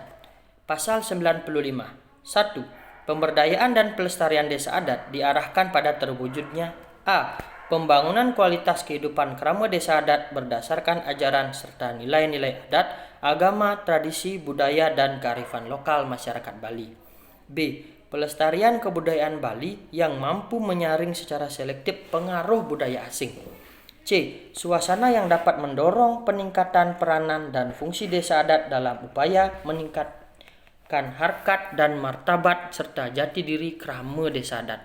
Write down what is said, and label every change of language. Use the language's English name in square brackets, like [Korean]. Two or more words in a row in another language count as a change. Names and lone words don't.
[Indonesian] Pasal 95. 1. Pemberdayaan dan pelestarian desa adat diarahkan pada terwujudnya a. Pembangunan kualitas kehidupan Krama Desa Adat berdasarkan ajaran serta nilai-nilai adat, agama, tradisi, budaya, dan kearifan lokal masyarakat Bali. B. Pelestarian kebudayaan Bali yang mampu menyaring secara selektif pengaruh budaya asing. C. Suasana yang dapat mendorong peningkatan peranan dan fungsi desa adat dalam upaya meningkatkan harkat dan martabat serta jati diri Krama Desa Adat.